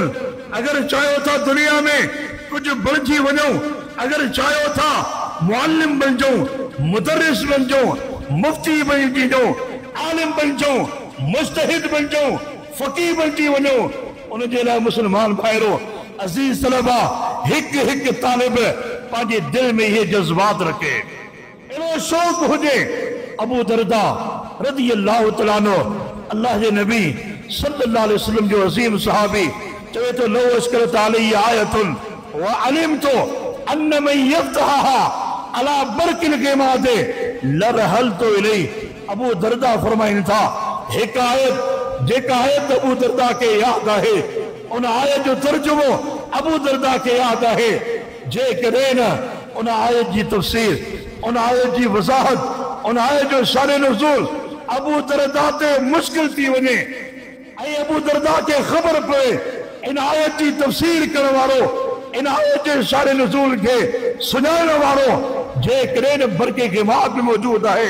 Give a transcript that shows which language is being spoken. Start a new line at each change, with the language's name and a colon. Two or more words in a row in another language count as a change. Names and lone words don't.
Sindhi: अगर चाहियो था दुनिया में कुछ बणिजी वञूं, अगर चाहियो था मुअल्लिम बणिजो, मुदर्रिस बणिजो, मुफ्ती बणिजो, आलिम बणिजो, मुज्तहिद बणिजो, फ़क़ीह बणिजी वञो, उन जे लाइ मुस्लमान भाइरो अज़ीज़ तलबा हिक हिक तालिब पंहिंजे दिल में इहे जज़्बात रखे, अहिड़ो शौक़ हुजे। अबू दरदा
Arabic: رضي الله تعالى عنه
Sindhi: अल्लाह जे नबी
Arabic: صلى الله عليه وسلم
Sindhi: जो अज़ीम सहाबी चवे तो
Arabic: لو أسكرت عليه آية و علمت أن من يفتحها على برك الغماد لرحلت إليه.
Sindhi: अबू दरदा फरमाइनि था हिक आयत जेका आयत अबू दरदा के याद आहे उन आयत जो तर्जुमो अबू दरदा के याद आहे। जेकॾहिं न उन आयत जी तफ़सीर उन आयत जी वज़ाहत उन आयत जो शान नुज़ूल अबू दरदा ते मुश्किल थी वञे ऐं अबू दरदा के ख़बर पए इन आयत जी तफ़सीर करण वारो इन आयत जे शान नुज़ूल के सुञाणण वारो जेकॾहिं न बरके ग़िमाद में मौजूद आहे।